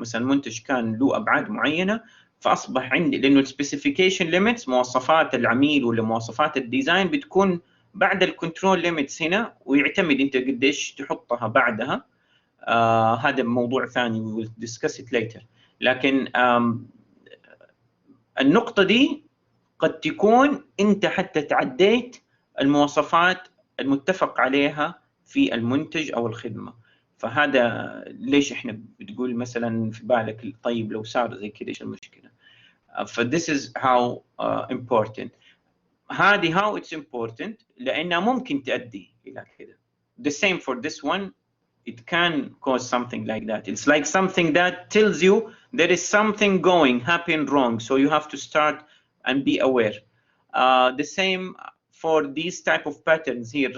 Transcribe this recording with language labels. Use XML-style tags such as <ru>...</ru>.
<ar>مثلا المنتج كان له أبعاد معينة، فأصبح عندي لأنه السبيسيفيكيشن ليميتس مواصفات العميل ولا مواصفات الديزاين بتكون بعد الكنترول ليميتس هنا، ويعتمد أنت قديش تحطها بعدها. هذا موضوع ثاني</ar> <en>we will discuss it later.</en> <ar>لكن النقطة دي قد تكون أنت حتى تعديت المواصفات المتفق عليها في المنتج أو الخدمة. فهذا ليش إحنا بتقول مثلا في بالك طيب لو صار زي كده إيش المشكلة؟</ar> <en>this is how important.</en> <ar>هذه</ar> <en>how it's important</en> <ar>لأنها ممكن تؤدي إلى كده.</ar> <en>The same for this one. It can cause something like that. It's like something that tells you there is something happen wrong, so you have to start and be aware. The same for these type of patterns here.</en>